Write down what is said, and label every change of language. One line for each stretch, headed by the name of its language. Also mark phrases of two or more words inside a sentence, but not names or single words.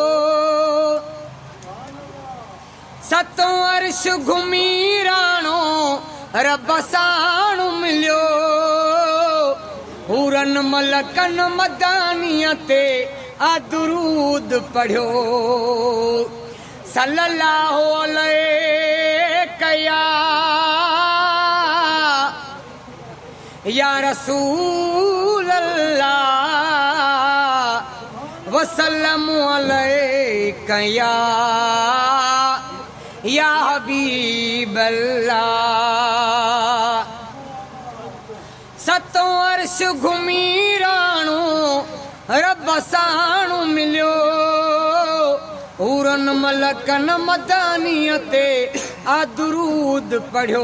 Sindhi: सतों अर्श घुमी राणो रब साणु मिलियो। हुरन मलकन मदानीअ ते आ दुरूद पढ़ियो।
Arabic: صلى الله عليك يا رسول الله وسلم عليك يا حبيب الله.
Sindhi: सतों अर्श घुमी राणो रब साणु मिलियो। हुरन मलकन मदानीअ ते आ दुरूद पढ़ियो।